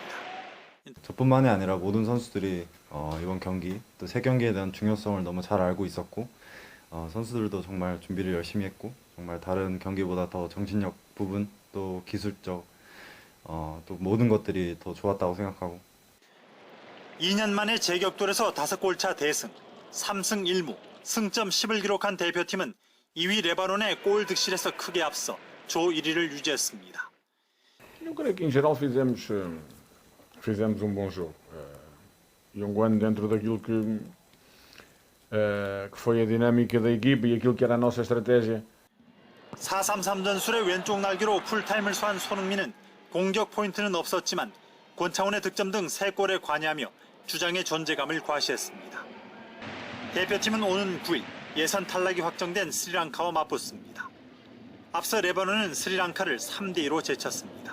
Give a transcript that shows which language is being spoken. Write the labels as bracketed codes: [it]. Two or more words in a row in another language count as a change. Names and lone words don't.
[ko] 저뿐만이 아니라 모든 선수들이 이번 경기 또 세 경기에 대한 중요성을 너무 잘 알고 있었고 선수들도 정말 준비를 열심히 했고 정말 다른 경기보다 더 정신력 부분 또 기술적 또 모든 것들이 더 좋았다고 생각하고 2년 만에 재격돌에서 5골차 대승, 3승 1무, 승점 10을 기록한 대표팀은 2위 레바논의 골 득실에서 크게 앞서 조 1위를 유지했습니다. [pt] Eu creio que em geral fizemos bom jogo. Jogando dentro daquilo que foi a dinâmica da equipa e aquilo que era a nossa estratégia. [ko] 4-3-3 전술의 왼쪽 날개로 풀타임을 소한 손흥민은 공격 포인트는 없었지만 권창훈의 득점 등 3골에 관여하며 주장의 존재감을 과시했습니다. 대표팀은 오는 9일 예선 탈락이 확정된 스리랑카와 맞붙습니다. 앞서 레바논은 스리랑카를 3대2로 제쳤습니다.